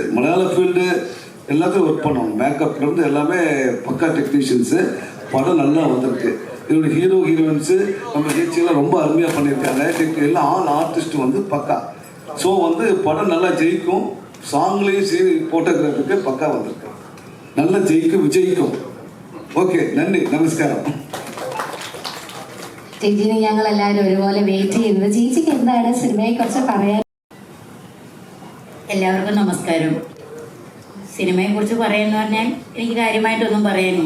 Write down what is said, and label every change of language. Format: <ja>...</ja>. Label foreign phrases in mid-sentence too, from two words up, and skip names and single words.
<ta>மலையாள ஃபீல்டு எல்லாத்தையும் ஒர்க் பண்ணுவாங்க. மேக்கப்லேருந்து எல்லாமே பக்கா டெக்னீஷியன்ஸு. படம் நல்லா வந்திருக்கு. இதோட ஹீரோயின்ஸு நம்ம ஜெயிச்சிலாம் ரொம்ப அருமையாக பண்ணியிருக்காங்க. எல்லாம்</ta> <en>all artist</en> <ta>வந்து பக்கா. ஸோ வந்து படம் நல்லா ஜெயிக்கும். சாங்லேயும் ஃபோட்டோகிராஃபிக்கு பக்கா வந்திருக்கு. நல்லா ஜெயிக்கும், விஜയിക്കും.</ta> <ml>ഓക്കെ, നന്ദി, നമസ്കാരം. ചേച്ചിനെ ഞങ്ങൾ എല്ലാവരും ഒരുപോലെ വെയിറ്റ് ചെയ്യുന്നത്. ചേച്ചിക്ക് എന്താണ് സിനിമയെ കുറിച്ച് പറയാൻ? എല്ലാവർക്കും നമസ്കാരം. സിനിമയെക്കുറിച്ച് പറയാന്ന് പറഞ്ഞാൽ എനിക്ക് കാര്യമായിട്ടൊന്നും പറയാനില്ല.</ml>